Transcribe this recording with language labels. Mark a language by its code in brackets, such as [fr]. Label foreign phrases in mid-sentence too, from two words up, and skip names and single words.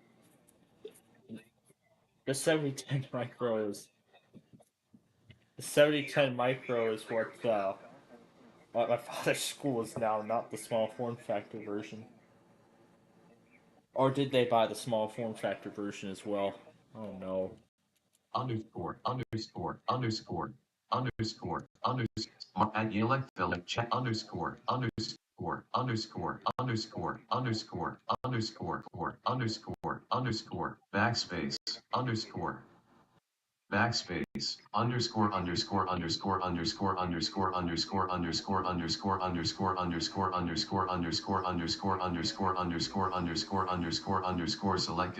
[en] The 7010 Micro is the 7010 Micro is what my father's school is now, not the small form factor version. Or did they buy the small form factor version as well? Oh no. Underscore. Underscore. Underscore. Underscore. Underscore. And elect check underscore. Underscore. Underscore. Underscore. Underscore. Underscore. Underscore. Underscore. Backspace. Underscore. Backspace. Underscore. Underscore. Underscore. Underscore. Underscore. Underscore. Underscore. Underscore. Underscore. Underscore. Underscore. Underscore. Underscore. Underscore. Underscore. Underscore. Underscore. Underscore. Selected.